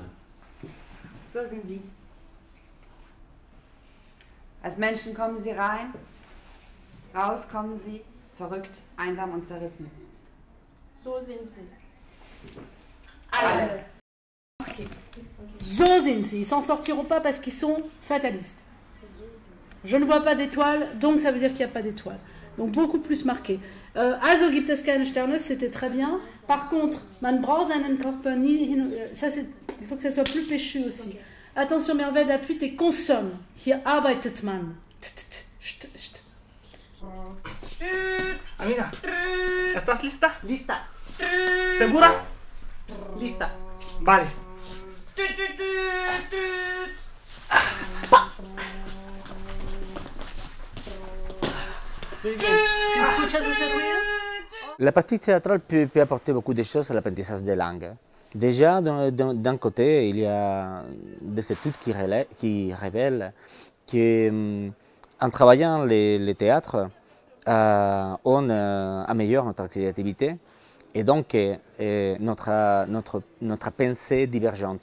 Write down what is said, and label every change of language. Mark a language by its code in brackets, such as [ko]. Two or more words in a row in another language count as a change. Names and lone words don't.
[de] So sind sie. Als Menschen kommen sie rein, raus kommen sie, verrückt, einsam und zerrissen. So sind sie. Alle. So sind sie. [fr] Ils s'en sortiront pas parce qu'ils sont fatalistes. Je ne vois pas d'étoiles, donc ça veut dire qu'il n'y a pas d'étoiles. Donc beaucoup plus marqué. [de] Also gibt es keine Sterne, [fr] c'était très bien. Par contre, [de] man braucht einen Körper nie hin. [fr] Ça, il faut que ça soit plus péchu aussi. Okay. Attention, Merved, appuie tes consonnes. [de] Hier arbeitet man. [es] Amiga, ¿estás lista? Lista. ¿Segura? Lista. Vale. [fr] La pratique théâtrale peut apporter beaucoup de choses à l'apprentissage des langues. Déjà, d'un côté, il y a des études qui révèlent qu'en travaillant les théâtres, on améliore notre créativité et donc notre pensée divergente.